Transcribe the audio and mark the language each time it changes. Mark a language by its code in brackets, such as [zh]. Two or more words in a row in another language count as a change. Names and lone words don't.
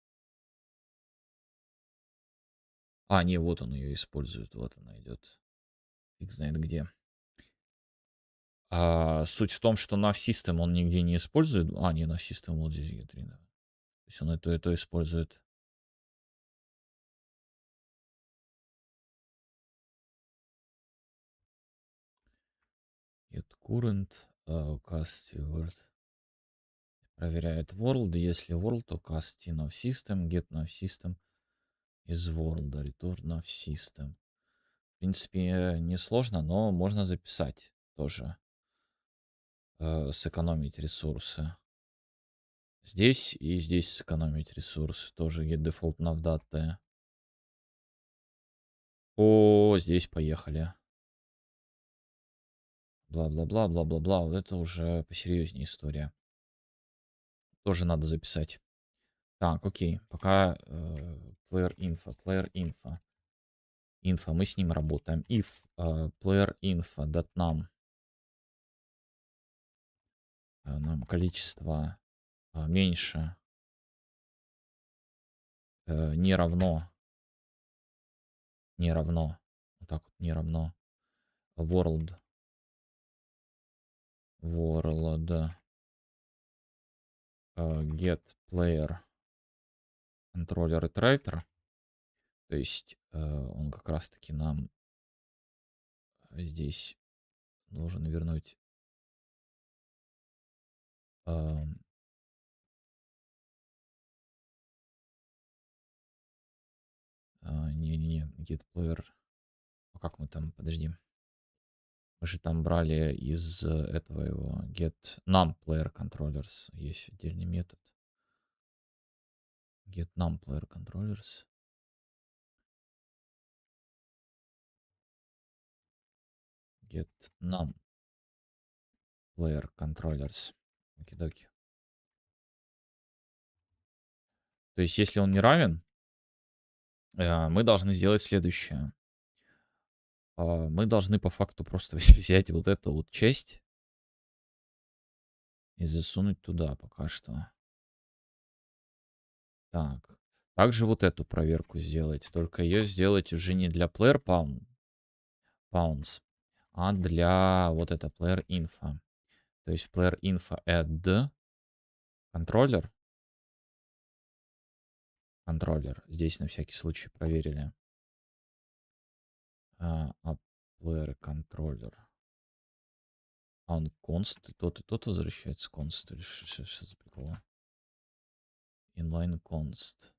[ru] Не, вот он ее использует, вот она идет. Фиг знает где. Суть в том, что Навсистем он нигде не использует. Не, Навсистем вот здесь Гетрина. То есть он это использует. [en] Get current, cast word. [ru] Проверяет world. Если world, то [en] cast Navsystem, get Navsystem [ru] из world, [en] return Navsystem. [ru] В принципе, несложно, но можно записать тоже. Сэкономить ресурсы. Здесь и здесь сэкономить ресурсы. Тоже [en] get default navdata. [ru] Здесь поехали. Бла-бла-бла, бла-бла-бла. Вот это уже посерьезнее история. Тоже надо записать. Так, окей. Пока [en] player info. [ru] Info, мы с ним работаем. [en] If player info .num [ru] нам количество меньше не равно. Вот так вот, не равно. [en] World get player controller iterator. [ru] То есть он как раз таки нам здесь должен вернуть не-не-не, [en] get player. [ru] Как мы там, подожди. Мы же там брали из этого его [en] get num player controllers. [ru] Есть отдельный метод. [en] Get num player controllers. Get num player controllers. [ru] Окей-доки. То есть, если он не равен, мы должны сделать следующее. Мы должны по факту просто взять вот эту вот часть и засунуть туда пока что. Так. Также вот эту проверку сделать, только ее сделать уже не для [en] player pounds, [ru] а для вот это [en] player info. [ru] То есть [en] player info [ru] add контроллер. Здесь на всякий случай проверили. А player контроллер. А он const, и тот возвращается const. Или что за прикол? [en] Inline const.